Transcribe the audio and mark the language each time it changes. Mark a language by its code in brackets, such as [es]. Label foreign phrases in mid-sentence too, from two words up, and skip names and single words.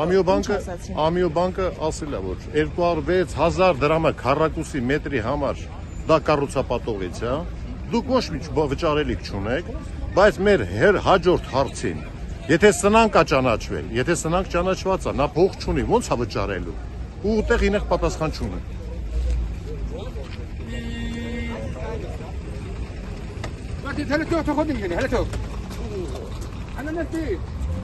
[hy] Ամիոբանկը ասել է, որ 206,000 դրամը քառակուսի մետրի համար դա կառուցապատողից է, դուք ոչ մի վճարելիք չունեք, բայց մեր հաջորդ հարցին, եթե սնանկ է ճանաչվել, եթե սնանկ ճանաչված է, նա փող չունի, ո՞նց է վճարելու, ու ուտեղ ինեղ պատասխան չունի։ [az] Հələ çox, xodin gəni, hələ çox. Ana nədir?